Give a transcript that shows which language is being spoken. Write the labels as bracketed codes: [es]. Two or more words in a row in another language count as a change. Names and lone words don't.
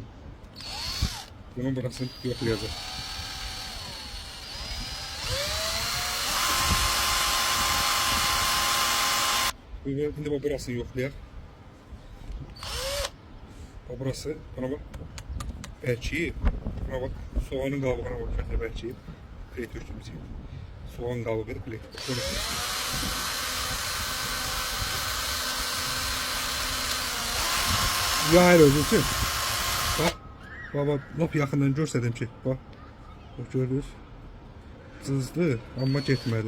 [az] Bunun burasını yoxlayacaq. Şimdi bu burasını yoxlayaq. [tr] Bu burası. Buna bak. [az] Bəlkəyib. [tr] Buna bak. [az] Soğanın qabığına bak. Bəlkəyib. Kley tökdüyümüz gibi. Soğan qabığı kley. Yayır özü üçün. [tr] Bak. [az] Baba lap yaxından görsədim ki. Bak. Bak gördünüz. Cızdı amma getmədi.